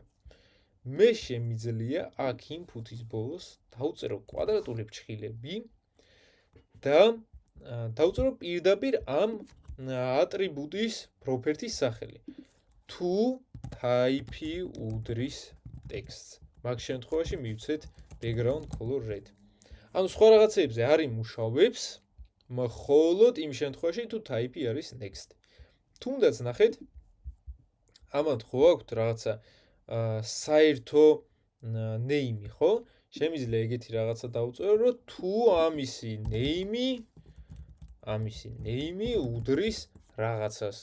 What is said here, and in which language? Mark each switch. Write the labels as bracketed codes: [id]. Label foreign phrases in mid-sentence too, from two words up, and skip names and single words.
[ka] მე შემიძლია აქ input-ის ბოლოს დავწერო კვადრატული ფრჩხილები და დავწერო პირდაპირ ამ ატრიბუტის property-ის სახელი. თუ type-ი უდრის ტექსტს. მაგ შემთხვევაში მივცეთ [en] background color red. [ka] ანუ სხვა რაღაცებზე არ იმუშავებს, მხოლოდ იმ შემთხვევაში თუ type-ი არის next. თუნდაც ნახეთ, ამათ ხო აქვთ რაღაცა საერთო name-ი, ხო? შემიძლია ეგეთი რაღაცა დავწერო, რომ თუ ამისი name-ი უდრის რაღაცას.